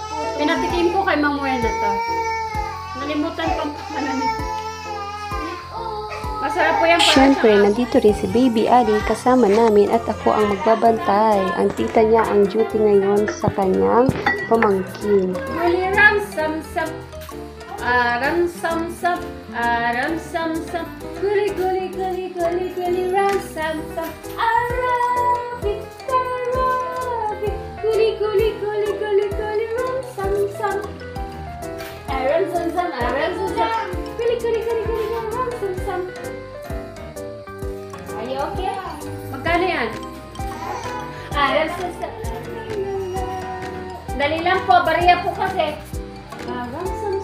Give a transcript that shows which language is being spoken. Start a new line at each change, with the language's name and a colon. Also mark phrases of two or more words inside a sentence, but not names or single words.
Filipino: Pinatikim ko kay Ma'am Wena to. Nalimutan ko ano nito. Masarap po yan para Siyempre, nandito rin si Baby Ali kasama namin at ako ang magbabantay. Ang tita niya ang duty ngayon sa kanyang pamangkin. Guli ram sam sam. Ram sam sam. Ram sam sam. Guli guli guli guli guli ram sam sam. Arabi arabi. Guli guli guli guli guli ram sam sam. Ram sam sam. Ram sam sam. Guli guli guli guli ram sam sam.
English: Are you okay?
Filipino: Magkano yan? Ram sam sam. Dali lang po, bariya po kasi. Ram